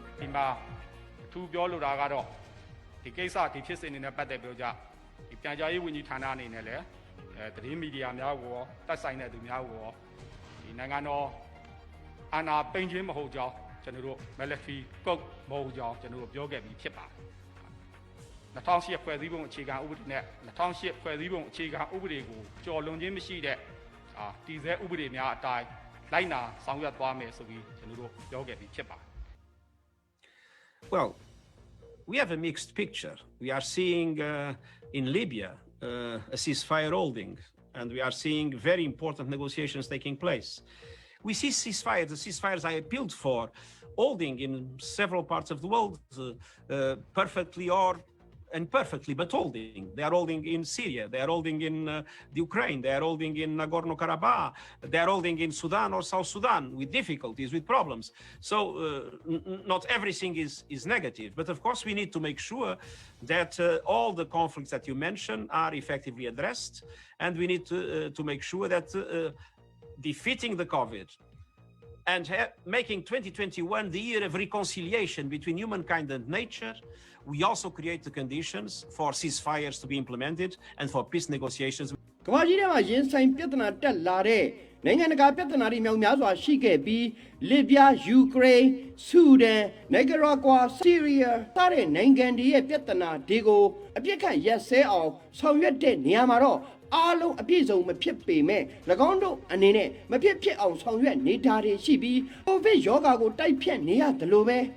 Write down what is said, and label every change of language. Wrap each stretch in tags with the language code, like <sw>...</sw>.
<my>ဒီမှာအထူးပြောလိုတာကတော့ဒီကိစ္စဒီဖြစ်စဉ်တွေနဲ့ပတ်သက်ပြီးတော့ဒီပြန်ကြားရေးဝန်ကြီးဌာနအနေနဲ့လည်းသတင်းမီဒီယာများကိုတက်ဆိုင်တဲ့သူများကိုဒီနိုင်ငံတော်အာဏာပိန်ခြင်းမဟုတ်ကြောင်းကျွန်တော်တို့</my> <en>military code</en> <my>မဟုတ်ကြောင်းကျွန်တော်တို့ပြောခဲ့ပြီးဖြစ်ပါတယ်2008ဖွဲ့စည်းပုံအခြေခံဥပဒေနဲ့2008ဖွဲ့စည်းပုံအခြေခံဥပဒေကိုကျော်လွန်ခြင်းမရှိတဲ့တည်ဆဲဥပဒေများအတိုင်းလိုက်နာဆောင်ရွက်သွားမယ်ဆိုပြီးကျွန်တော်တို့ပြောခဲ့ပြီးဖြစ်ပါတယ်</my> <en>Well, we have a mixed picture. We are seeing in Libya a ceasefire holding, and we are seeing very important negotiations taking place. We see ceasefires, the ceasefires I appealed for, holding in several parts of the world perfectly or imperfectly, but holding. They are holding in Syria, they are holding in the Ukraine, they are holding in Nagorno-Karabakh, they are holding in Sudan or South Sudan with difficulties, with problems. So not everything is negative, but of course we need to make sure that all the conflicts that you mentioned are effectively addressed, and we need to make sure that defeating the COVID and making 2021 the year of reconciliation between humankind and nature, we also create the conditions for ceasefires to be implemented and for peace negotiations.</en> <my>ကမ္ဘာကြီးထဲမှာရင်ဆိုင်ပြဿနာတက်လာတဲ့နိုင်ငံတကာပြဿနာတွေမြောက်များစွာရှိခဲ့ပြီးလစ်ဗျားယူကရိန်းဆူဒန်နီကာရာဂွာဆီးရီးယားစတဲ့နိုင်ငံတွေရဲ့ပြဿနာတွေကိုအပြစ်ခတ်ရက်စဲအောင်ဆောင်ရွက်တဲ့နေရာမှာတော့အားလုံးအပြည့်စုံမဖြစ်ပေမဲ့၎င်းတို့အနေနဲ့မဖြစ်အောင်ဆောင်ရွက်နေတာတွေရှိပြီးကိုဗစ်ရောဂါကိုတိုက်ဖြတ်နေရတယ်လို့ပဲ</my>